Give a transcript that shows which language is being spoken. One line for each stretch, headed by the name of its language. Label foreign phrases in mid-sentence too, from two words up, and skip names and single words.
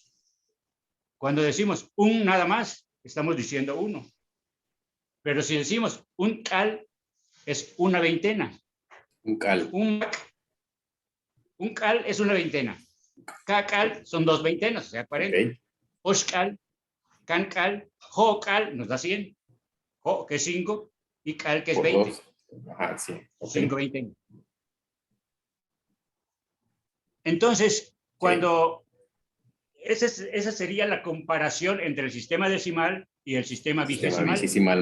Spanish: Cuando decimos un nada más, estamos diciendo uno. Pero si decimos un cal, es una veintena. Un cal. Un cal es una veintena. Cada cal son dos veintenas, o sea, 40. Okay.
Yucateco: Oshcal, cancal, jocal,
Spanish: nos da 100. Jo, que es 5, y cal, que es Por 20. dos. Ajá, sí. Okay. 5 veintenas. Entonces, cuando esa sería la comparación entre el sistema decimal y el sistema vigesimal.